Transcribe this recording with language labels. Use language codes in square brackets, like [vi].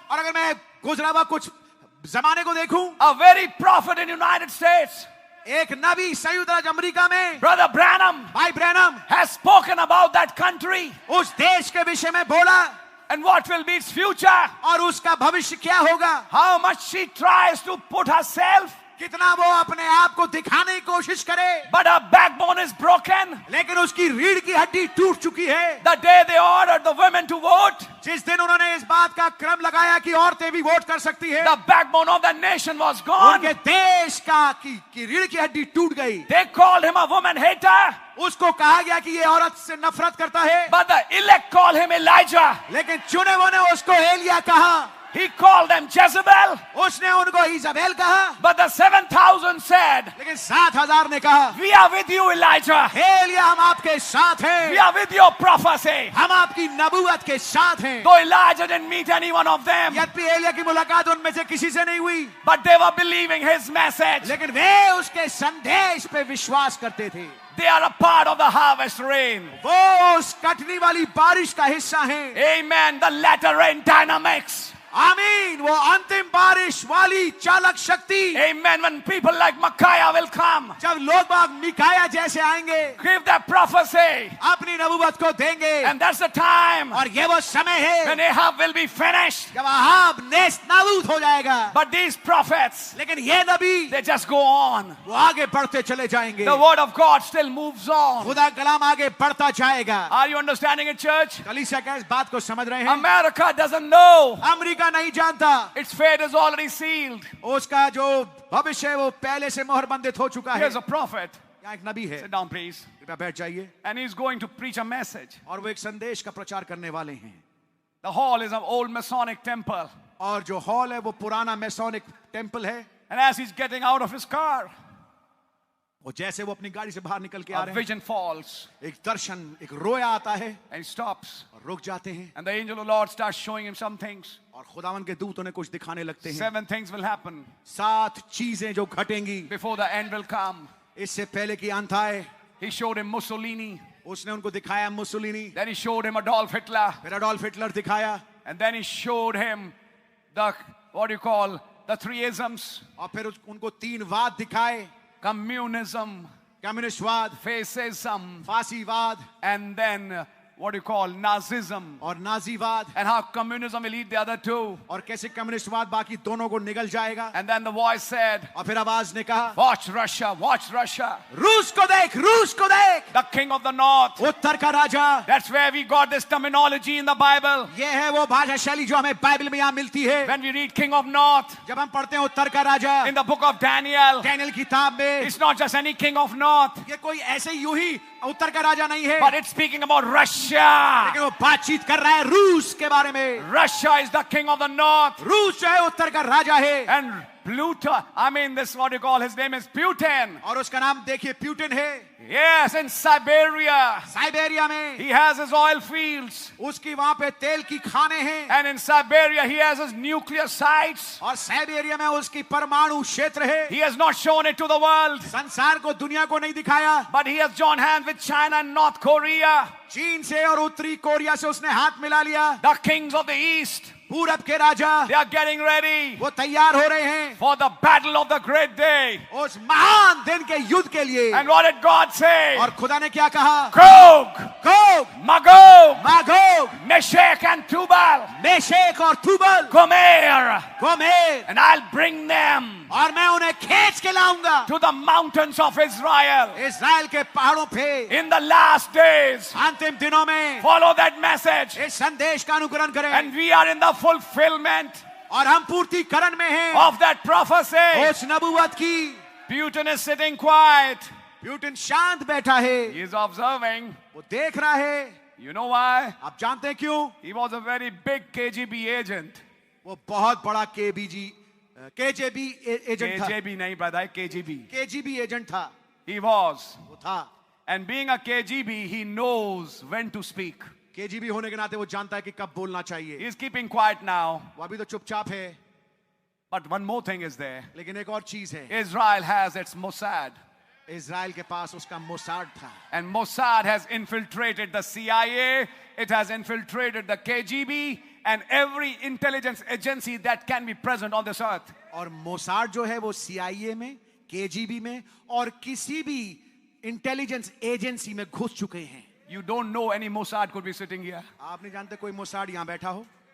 [hi] और अगर मैं गुजरा हुआ कुछ जमाने को देखूं, [en] a very prophet in United States, [hi] एक नबी संयुक्त राज्य अमेरिका में, [en] Brother Branham, [hi] भाई Branham, [en] has spoken about that country [hi] उस देश के विषय में बोला [en] and what will be its future. [hi] और उसका भविष्य क्या होगा, [en] How much she tries to put herself, [hi] कितना वो अपने आप को दिखाने की कोशिश करे, [en] but her backbone is broken. [hi] लेकिन उसकी रीढ़ की हड्डी टूट चुकी है। [en] The day they ordered the women to vote, [hi] जिस दिन उन्होंने इस बात का क्रम लगाया कि औरतें भी वोट कर सकती है, [en] the backbone of the nation was gone. [hi] उनके देश की रीढ़ की हड्डी टूट गई। [en] They called him a woman hater, [hi] उसको कहा गया कि ये औरत से नफरत करता है, [en] but the elect called him Elijah. [hi] लेकिन चुने वो ने उसको एलिया कहा, [en] He called them Jezebel, [hi] उसने उनको इजाबेल कहा, [en] but the 7,000 said, [hi] लेकिन 7,000 ने कहा, [en] we are with you, Elijah. [hi] हे एलिया हम आपके साथ [en] We [hi] हैं, [en] are with your prophecy. [hi] हम आपकी नबूवत के साथ हैं। [en] Though Elijah didn't meet any one of them, [hi] यद्यपि एलिया की मुलाकात उनमें से किसी से नहीं हुई, [en] but they were believing his message. [hi] लेकिन वे उसके संदेश पे विश्वास करते थे। [en] They are a part of the harvest rain. [hi] वो उस कटनी वाली बारिश का हिस्सा हैं। [en] Amen. The latter rain dynamics. [hi] आमीन, वो अंतिम बारिश वाली चालक शक्ति, [en] Amen. When people like Micaiah will come, [hi] जब लोग बाग मिकाया जैसे आएंगे, [en] give their prophecy. [hi] अपनी नबूवत को देंगे, [en] And that's the time [hi] और ये वो समय है [en] when Ahab will be finished. [hi] जब अहाब नेस्त नाबूद हो जाएगा। [en] But these prophets, [hi] लेकिन ये नबी [en] they just go on. [hi] वो आगे बढ़ते चले जाएंगे, [en] The word of God still moves on. [hi] खुदा कलाम आगे बढ़ता जाएगा। [en] Are you understanding it, church? [hi] कलीसिया क्या इस बात को समझ रहे हैं? [en] America doesn't know. [hi] अमेरिका नहीं जानता, [en] Its fate is already sealed. [hi] उसका जो भविष्य है वो पहले से मोहर बंदित हो चुका है। [en] Here's a prophet. [hi] यहाँ एक नबी है, [en] Sit down, please. [hi] कृपया बैठ जाइए, [en] And he's going to preach a message. [hi] और वो एक संदेश का प्रचार करने वाले हैं। [en] The hall is an old Masonic temple. [hi] और जो हॉल है वो पुराना मैसोनिक टेम्पल है। [en] And as he's getting out of his car, [hi] और जैसे वो अपनी गाड़ी से बाहर निकल के आ [en] a [hi] रहे हैं, [en] vision falls. [hi] एक दर्शन, एक रोया आता है [en] And he stops. [hi] और रुक जाते हैं, [en] And the angel of the Lord starts showing him some things. [hi] और खुदावन के दूत उन्हें कुछ दिखाने लगते हैं। [en] 7 things will happen [hi] 7 चीजें जो घटेंगी [en] before the end will come. [hi] इससे पहले कि अंत आए। [en] He showed him Mussolini. [hi] उसने उनको दिखाया Mussolini, [en] Then he showed him Adolf Hitler. [hi] फिर अडोल्फ हिटलर दिखाया, [en] And then he showed him the, what do you call, the 3 isms. [hi] और फिर उनको 3 वाद दिखाए, [en] Communism, [hi] कम्युनिस्टवाद, [en] fascism, [hi] फांसीवाद, [en] and then what do you call Nazism, [hi] और नाजीवाद, [en] and how communism will eat the other two. [hi] और कैसे कम्युनिस्टवाद बाकी दोनों को निगल जाएगा. [en] And then the voice said, [hi] और फिर आवाज ने कहा, [en] watch Russia, watch Russia. [hi] रूस को देख, रूस को देख. [en] The king of the north. [hi] उत्तर का राजा. [en] That's where we got this terminology in the Bible. [hi] ये है वो भाषा शैली जो हमें बाइबल में यहाँ मिलती है. [en] When we read king of north [hi] जब हम पढ़ते हैं उत्तर का राजा [en] in the book of Daniel, [hi] Daniel किताब में, [en] it's not just any king of north, [hi] ये कोई ऐसे यूं ही उत्तर का राजा नहीं है, [en] but it's speaking about Russia. [hi] लेकिन वो बातचीत कर रहा है रूस के बारे में. [en] Russia is the king of the north. [hi] रूस जो है उत्तर का राजा है. [en] And Pluto, I mean, this what you call, his name is Putin. [hi] और उसका नाम देखिए प्यूटिन है. [en] Yes, in Siberia. [hi] साइबेरिया में [en] He has his oil fields. [hi] उसकी वहां पे तेल की खाने हैं. [en] And in Siberia, he has his nuclear sites. [hi] और साइबेरिया में उसकी परमाणु क्षेत्र है. [en] He has not shown it to the world, [hi] संसार को, दुनिया को नहीं दिखाया. [en] but he has joined hands with China and North Korea, [hi] चीन से और उत्तरी कोरिया से उसने हाथ मिला लिया. [en] the kings of the East. [hi] पूरब के राजा [en] They are getting ready [hi] वो तैयार हो रहे हैं [en] for the battle of the great day. [hi] उस महान दिन के युद्ध के लिए. [en] And what did God say? [hi] और खुदा ने क्या कहा? [en] Gog, [hi] Gog, [en] Magog, [hi] Magog, [en] Meshach and Tubal, [hi] Meshech और Tubal, [en] Gomer, [hi] Gomer, [en] and I'll bring them [hi] और मैं उन्हें खींच के लाऊंगा [en] to the mountains of Israel [hi] इस्राएल के पहाड़ों पे. [en] in the last days. [hi] अंतिम दिनों में [en] Follow that message. [hi] इस संदेश का अनुकरण करें. [en] And we are in the fulfillment [hi] और हम पूर्तिकरण में हैं [en] of that prophecy. [hi] उस नबूवत की. [en] Putin is sitting quiet. [hi] Putin शांत बैठा है. [en] He is observing. [hi] वो देख रहा है. [en] You know why? [hi] आप जानते हैं क्यों? [en] He was a very big KGB agent. [hi] वो बहुत बड़ा केजेबी एजेंट था. [en] KGB [hi] nahi [en] brother, KGB. [hi] KGB agent था. [en] He was. [hi] वो था. [en] And being a KGB, he knows when to speak. [hi] KGB होने के नाते वो जानता है कि कब बोलना चाहिए. [en] He is keeping quiet now. [hi] वो अभी तो चुपचाप है. [en] But one more thing is there. [hi] लेकिन एक और चीज है. [en] Israel has its Mossad. [hi] Israel के पास उसका मोसाड था. [en] And Mossad has infiltrated the CIA. It has infiltrated the KGB and every intelligence agency that can be present on this earth. [hi] और मोसाड जो है वो CIA में, केजीबी में और किसी भी इंटेलिजेंस एजेंसी में घुस चुके हैं. [en] You don't know any Mossad could be sitting here. [hi] आप नहीं जानते कोई मोसाड यहां बैठा हो.